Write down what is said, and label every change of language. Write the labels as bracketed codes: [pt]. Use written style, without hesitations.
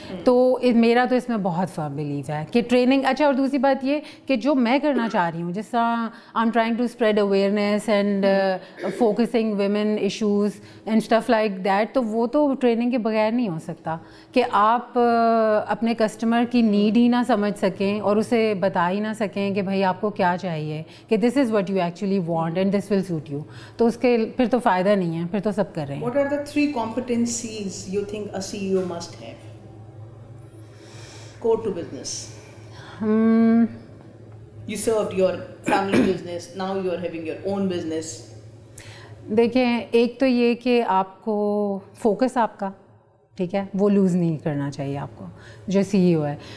[ur] تو میرا تو اس میں بہت فرم بلیو ہے کہ ٹریننگ. اچھا, اور دوسری بات یہ کہ جو میں کرنا چاہ رہی ہوں, جس طرح [en] I am trying to spread awareness and focusing women issues and stuff like that, [ur] تو وہ تو ٹریننگ کے بغیر نہیں ہو سکتا کہ آپ اپنے کسٹمر کی نیڈ ہی نہ سمجھ سکیں اور اسے بتا ہی نہ سکیں کہ بھائی آپ کو کیا چاہیے, کہ [en] this is what you actually want and this will suit you, [ur] تو اس کے پھر تو فائدہ نہیں ہے, پھر تو سب کر رہے ہیں. [en] What are the 3 competencies you think a CEO must have? Core to business. You served your family business, now you are having your own business. [ur] دیکھیں, ایک تو یہ کہ آپ کو فوکس آپ کا ٹھیک ہے وہ لوز نہیں کرنا چاہیے آپ کو جو سی ای او ہے.